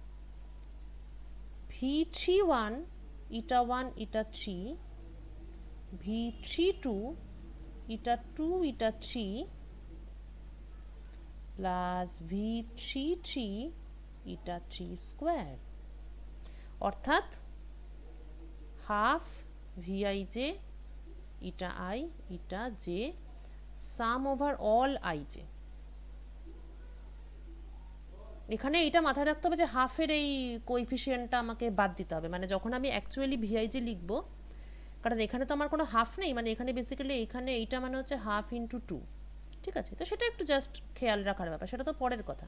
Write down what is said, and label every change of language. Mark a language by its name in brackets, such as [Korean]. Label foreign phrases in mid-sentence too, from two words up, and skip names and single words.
[English] V31 eta 1 eta 3, V32 eta 2 eta 3 plus V33 eta 3 square। অর্থাৎ half VIJ eta I eta j sum over all IJ. [Bangla] এখানে এটা মাথায় রাখতে হবে যে হাফের এই কোএফিসিয়েন্টটা আমাকে বাদ দিতে হবে, মানে যখন আমি অ্যাকচুয়ালি VIJ লিখব, কারণ এখানে তো আমার কোনো হাফ নেই, মানে এখানে বেসিক্যালি এখানে এইটা মানে হচ্ছে [English] half into 2, [Bangla] ঠিক আছে, তো সেটা একটু জাস্ট খেয়াল রাখার ব্যাপার, সেটা তো পরের কথা।